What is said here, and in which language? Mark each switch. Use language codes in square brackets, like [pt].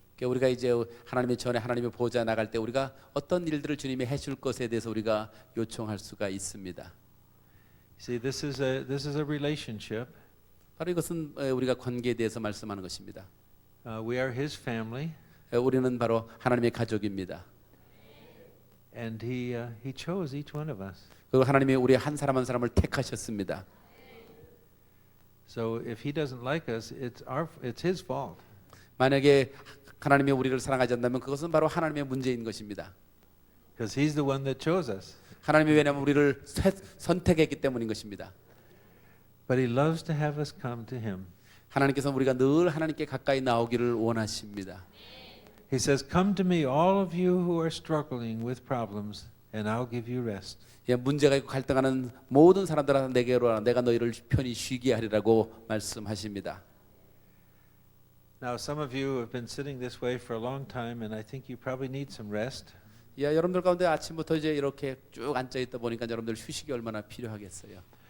[ko] 우리가 이제 하나님의 전에 하나님의 보좌 나갈 때 우리가 어떤 일들을 주님이 해줄 것에 대해서 우리가 요청할 수가 있습니다. [en] See, this is a relationship. [ko] 바로 이것은 우리가 관계에 대해서 말씀하는 것입니다. [en] We are His family, [ko] 우리는 바로 하나님의 가족입니다. [en] and He chose each one of us. [ko] 그리고 하나님이 우리 한 사람 한 사람을 택하셨습니다. [en] So if He doesn't like us, it's His fault. [ko] 만약에 하나님이 우리를 사랑하지 않는다면 그것은 바로 하나님의 문제인 것입니다. [en] Because He's the one that chose us. [ko] 하나님이 왜냐하면 우리를 선택했기 때문인 것입니다. [en] But He loves to have us come to Him. [ko] 하나님께서는 우리가 늘 하나님께 가까이 나오기를 원하십니다. [en] He says, "Come to me, all of you who are struggling with problems, and I'll give you rest." [ko] 예, 문제가 있고 갈등하는 모든 사람들한테 내게로 와라. 내가 너희를 편히 쉬게 하리라고 말씀하십니다. [en] Now, some of you have been sitting this way for a long time, and I think you probably need some rest. [ko] 예, 여러분들 가운데 아침부터 이제 이렇게 쭉 앉아 있다 보니까 여러분들 휴식이 얼마나 필요하겠어요.